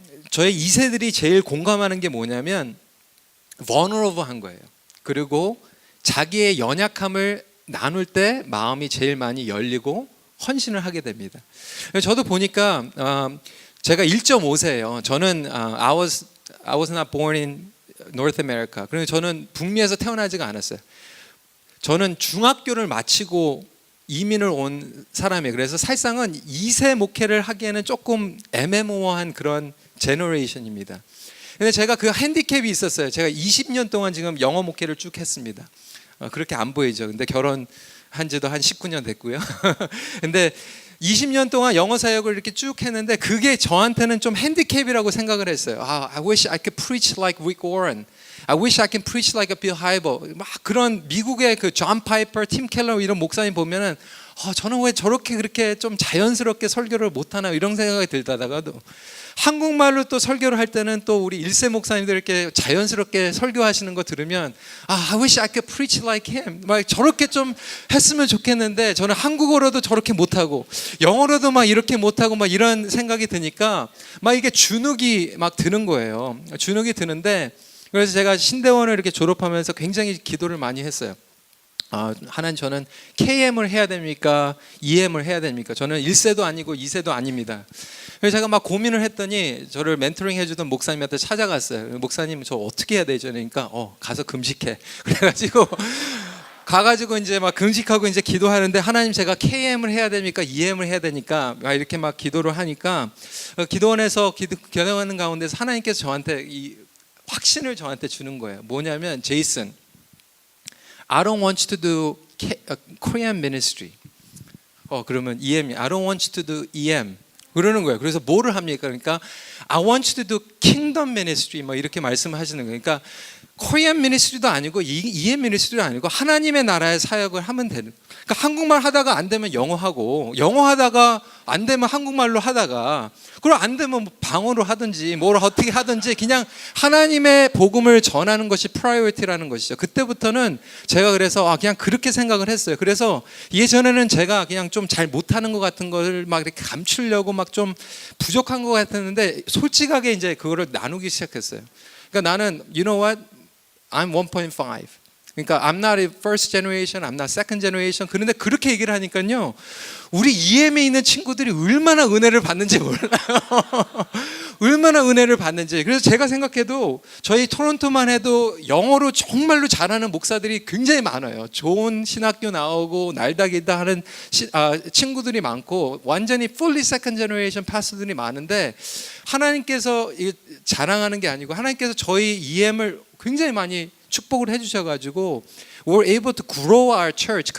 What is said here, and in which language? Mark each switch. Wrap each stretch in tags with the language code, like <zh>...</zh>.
<ko>저의 2세들이 제일 공감하는 게 뭐냐면 vulnerable한 거예요. 그리고 자기의 연약함을 나눌 때 마음이 제일 많이 열리고 헌신을 하게 됩니다. 저도 보니까 제가 1.5세예요. 저는</ko> <en>I was not born in North America.</en> <ko>그래서 저는 북미에서 태어나지가 않았어요. 저는 중학교를 마치고 이민을 온 사람이에요. 그래서 사실상은 2세 목회를 하기에는 조금 애매모호한 그런 제너레이션입니다. 근데 제가 그 핸디캡이 있었어요. 제가 20년 동안 지금 영어 목회를 쭉 했습니다. 그렇게 안 보이죠. 근데 결혼한 지도 한 19년 됐고요. 근데 20년 동안 영어 사역을 이렇게 쭉 했는데 그게 저한테는 좀 핸디캡이라고 생각을 했어요.</ko> <en>I wish I could preach like Rick Warren. I wish I can preach like a Bill Hybel.</en> <ko>막 그런 미국의 그 존 파이퍼, 팀 켈러 이런 목사님 보면은 저는 왜 저렇게 그렇게 좀 자연스럽게 설교를 못하나 이런 생각이 들다가도 한국말로 또 설교를 할 때는 또 우리 1세 목사님들 이렇게 자연스럽게 설교하시는 거 들으면</ko> <en>I wish I could preach like him.</en> <ko>막 저렇게 좀 했으면 좋겠는데 저는 한국어로도 저렇게 못하고 영어로도 막 이렇게 못하고 막 이런 생각이 드니까 막 이게 주눅이 막 드는 거예요. 주눅이 드는데 그래서 제가 신대원을 이렇게 졸업하면서 굉장히 기도를 많이 했어요. 하나님, 저는 KM을 해야 됩니까? EM을 해야 됩니까? 저는 1세도 아니고 2세도 아닙니다. 그래서 제가 막 고민을 했더니 저를 멘토링 해주던 목사님한테 찾아갔어요. 목사님, 저 어떻게 해야 되죠? 그러니까 가서 금식해. 그래가지고 가가지고 이제 막 금식하고 이제 기도하는데 하나님, 제가 KM을 해야 됩니까? EM을 해야 되니까 막 이렇게 막 기도를 하니까 기도원에서 기도하는 가운데서 하나님께서 저한테 이 확신을 저한테 주는 거예요. 뭐냐면,</ko> <en>제이슨, I don't want you to do Korean ministry.</en> <ko>그러면</ko> <en>EM이 I don't want you to do EM.</en> <ko>그러는 거예요. 그래서 뭐를 합니까? 그러니까</ko> <en>I want you to do kingdom ministry.</en> <ko>뭐 이렇게 말씀하시는 거예요. 그러니까 Korean ministry도 아니고 EM ministry도 아니고 하나님의 나라의 사역을 하면 되는. 그러니까 한국말 하다가 안 되면 영어 하고, 영어 하다가 안 되면 한국말로 하다가, 그럼 안 되면 뭐 방어로 하든지 뭘 어떻게 하든지 그냥 하나님의 복음을 전하는 것이 프라이어리티라는 것이죠. 그때부터는 제가 그래서 그냥 그렇게 생각을 했어요. 그래서 예전에는 제가 그냥 좀 잘 못하는 것 같은 걸 막 이렇게 감추려고 막 좀 부족한 것 같았는데 솔직하게 이제 그거를 나누기 시작했어요. 그러니까 나는</ko> <en>you know what? I'm 1.5.</en> <ko>그러니까</ko> <en>I'm not a first generation, I'm not second generation.</en> <ko>그런데 그렇게 얘기를 하니까요, 우리 EM에 있는 친구들이 얼마나 은혜를 받는지 몰라요. 얼마나 은혜를 받는지. 그래서 제가 생각해도 저희 토론토만 해도 영어로 정말로 잘하는 목사들이 굉장히 많아요. 좋은 신학교 나오고 날다기다 하는 친구들이 많고 완전히 fully second generation 파스들이 많은데, 하나님께서 자랑하는 게 아니고 하나님께서 저희 EM을 굉장히 많이 축복을 해주셔가지고</ko> <en>we're able to grow our church.</en>